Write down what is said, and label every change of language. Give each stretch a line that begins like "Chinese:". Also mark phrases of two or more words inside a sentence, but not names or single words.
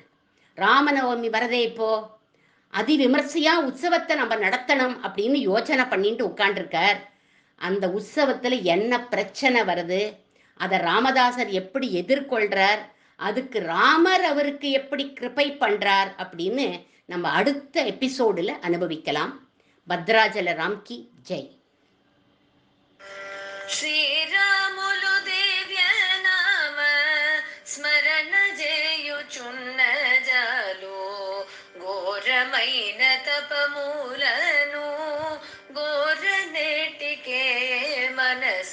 Tamil: ராமநவமி வரதே இப்போ, அதி விமர்சையா உற்சவத்தை நம்ம நடத்தணும் அப்படின்னு யோசனை பண்ணிட்டு உட்காண்டிருக்கார். அந்த உற்சவத்துல என்ன பிரச்சனை வருது, அதை ராமதாசர் எப்படி எதிர்கொள்றார், அதுக்கு ராமர் அவருக்கு எப்படி கிருபை பண்றார் அப்படின்னு நம்ம அடுத்த எபிசோடுல அனுபவிக்கலாம். பத்ராஜல ராம்கி ஜெய்.
Telugu: శ్రీరాములు దివ్య నామ స్మరణ చేయుచున్న జాలు ఘోరమైన తపమూలను ఘోరనేటికే మనస.